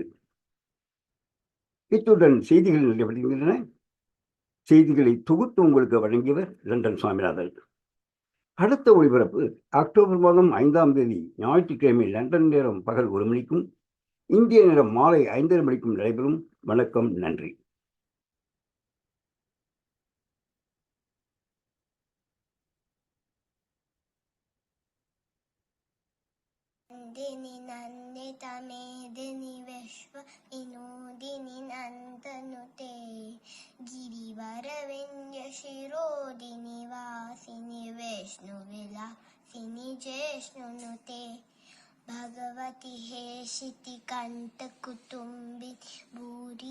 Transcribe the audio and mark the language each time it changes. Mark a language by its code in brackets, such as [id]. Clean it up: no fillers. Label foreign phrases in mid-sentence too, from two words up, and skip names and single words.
[ta] இத்துடன் செய்திகள் நிறைவடைகின்றன. செய்திகளை தொகுத்து உங்களுக்கு வழங்கியவர் லண்டன் சுவாமிநாதன். அடுத்த ஒளிபரப்பு அக்டோபர் மாதம் 5ஆம் தேதி ஞாயிற்றுக்கிழமை லண்டன் நேரம் பகல் 1 மணிக்கும் இந்திய நேரம் மாலை 5:30 மணிக்கும் நடைபெறும். வணக்கம், நன்றி. [sa] नंदिनी नंदिता मेदिनी विश्व विनोदिनी नंदनुते गिरिवरविंध्य शिरोदिनी वासिनी विष्णु विलासिनी जिष्णुनुते भगवति हेशिति कंठ कुटुंबिनी भूरि